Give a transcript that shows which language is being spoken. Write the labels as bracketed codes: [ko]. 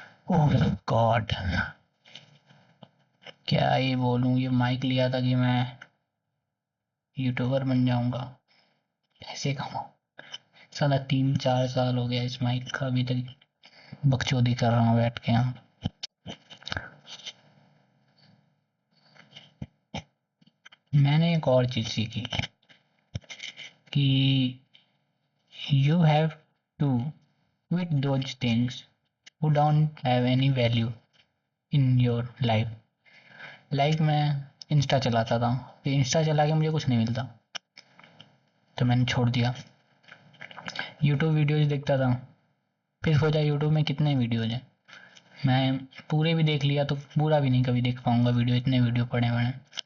[hi] ओह God, क्या ही बोलूँ। ये माइक लिया था कि मैं यूट्यूबर बन जाऊंगा, पैसे कमाऊँ। साला 3-4 साल हो गया इस माइक का, अभी तक बकचोदी कर रहा हूँ बैठ के यहाँ। मैंने एक और चीज़ सीखी कि [en] You have to quit those things who don't have any value in your life. [hi] Like मैं इंस्टा चलाता था, फिर इंस्टा चला के मुझे कुछ नहीं मिलता तो मैंने छोड़ दिया। यूट्यूब वीडियोज़ देखता था, फिर सोचा यूट्यूब में कितने वीडियोज़ हैं, मैं पूरे भी देख लिया तो पूरा भी नहीं कभी देख पाऊँगा वीडियो, इतने वीडियो पड़े हुए हैं।